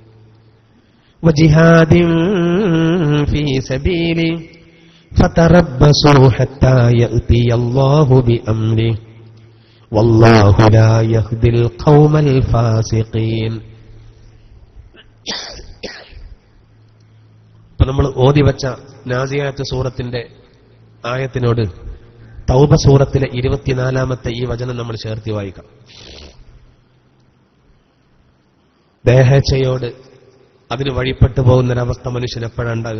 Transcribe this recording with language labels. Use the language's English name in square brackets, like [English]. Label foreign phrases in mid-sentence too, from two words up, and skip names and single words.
[Arabic] وجهاد في سبيله فتربصوا حتى يأتي الله بأمره والله لا يهدي القوم الفاسقين. [Malayalam] ഇപ്പൊ നമ്മൾ ഓതിവച്ച നാസിയാത്ത് സൂറത്തിന്റെ ആയത്തിനോട് തൗബ സൂറത്തിലെ 24-ാമത്തെ ഈ വചനം നമ്മൾ ചേർത്തി വായിക്കാം. ദേഹേച്ഛയോട് അതിന് വഴിപ്പെട്ടു പോകുന്നൊരവസ്ഥ മനുഷ്യൻ എപ്പോഴാണ് ഉണ്ടാകുക?